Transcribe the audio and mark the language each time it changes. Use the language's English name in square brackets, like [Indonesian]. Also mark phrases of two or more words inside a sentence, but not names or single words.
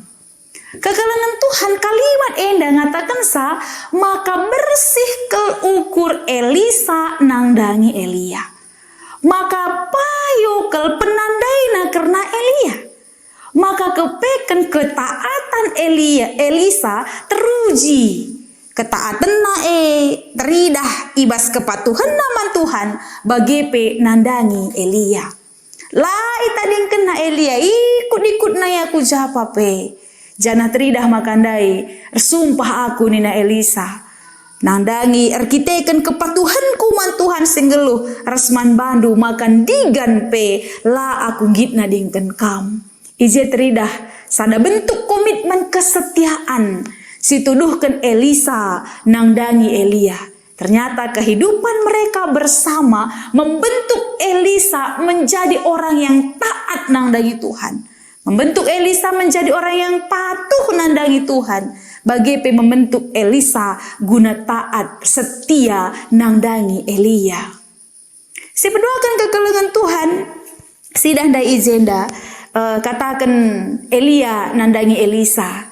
[Batak Karo] Kekelengan Tuhan kalimat enda ngatakan sa maka bersih ukur Elisa nangdangi Elia. Maka payo kel penandaina karena Elia. Maka kepeken ketaatan Elisa teruji. Ketaatan teridah ibas kepatuhan naman Tuhan bagepe nandangi Elia. Lai tading kena Elia ikut-ikut na aku japa pe. Jana teridah makandai sumpah aku nina Elisa. Nandangi erkiteken kepatuhanku man Tuhan singgeluh rasman bandu makan digan pe la aku gitna dingken kam. Ije teridah sada bentuk komitmen kesetiaan si tuduhkan Elisa nangdangi Elia. [Indonesian] Ternyata kehidupan mereka bersama membentuk Elisa menjadi orang yang taat nangdangi Tuhan. Membentuk Elisa menjadi orang yang patuh nandangi Tuhan. Bagepe membentuk Elisa guna taat setia nangdangi Elia. [Batak Karo] Si berdoakan kekelengan Tuhan si danda izenda katakan Elia nandangi Elisa.